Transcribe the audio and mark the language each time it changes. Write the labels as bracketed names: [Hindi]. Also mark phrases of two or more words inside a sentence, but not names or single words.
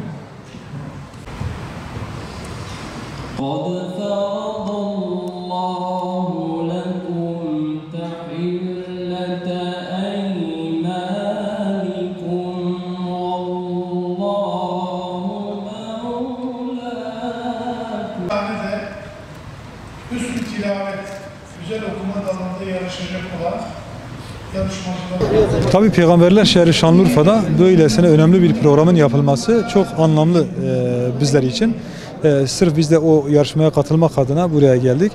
[Arabic] قَدْ فَرَضَ اللّٰهُ لَكُمْ تَحِلَّةَ أَيْمَانِكُمْ وَاللّٰهُ مَوْلَاكُمْ. [Turkish] tane de hüsn-i tilavet, güzel okuma dalında yarışacak olan yarışmacılar. Tabii Peygamberler şehri Şanlıurfa'da böylesine önemli bir programın yapılması çok anlamlı bizler için. Sırf biz de o yarışmaya katılmak adına buraya geldik.